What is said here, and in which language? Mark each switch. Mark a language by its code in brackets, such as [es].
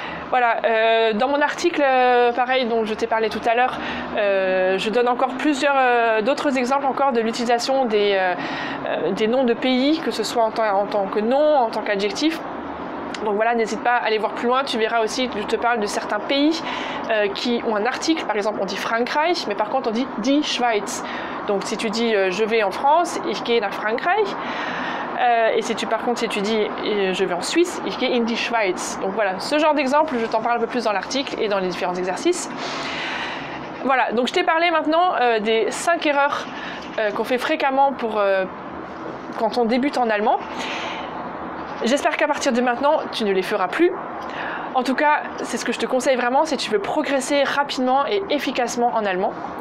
[fr] Voilà, dans mon article, pareil, dont je t'ai parlé tout à l'heure, je donne encore plusieurs d'autres exemples encore de l'utilisation des noms de pays, que ce soit en tant que nom, en tant qu'adjectif. Donc voilà, n'hésite pas à aller voir plus loin, tu verras aussi, je te parle de certains pays qui ont un article, par exemple on dit Frankreich, mais par contre on dit die Schweiz. Donc si tu dis je vais en France, [de] ich gehe nach Frankreich, [fr] et si tu dis je vais en Suisse, [de] ich gehe in die Schweiz. [fr] Donc voilà, ce genre d'exemple, je t'en parle un peu plus dans l'article et dans les différents exercices. Voilà, donc je t'ai parlé maintenant des 5 erreurs qu'on fait fréquemment quand on débute en allemand. J'espère qu'à partir de maintenant, tu ne les feras plus. En tout cas, c'est ce que je te conseille vraiment si tu veux progresser rapidement et efficacement en allemand.